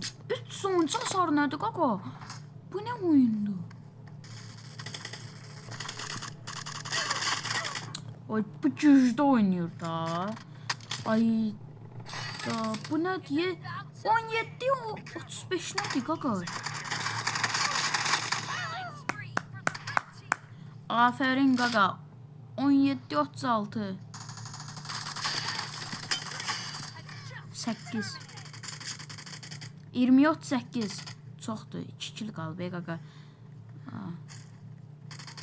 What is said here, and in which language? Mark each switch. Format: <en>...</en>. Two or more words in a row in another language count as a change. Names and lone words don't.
<az>3 sonuncu hasar nədir qaqa? Bu nə oyundur? Oy bu gücdə oynayır da. Ay da bu nədir? 17 35 nədir qaqa?</az> <en>Killing spree for the red team.</en> <az>Afərin qaqa. 17 36 8 20 38 çoxdur. 2 kill qalıb qaqa.</az>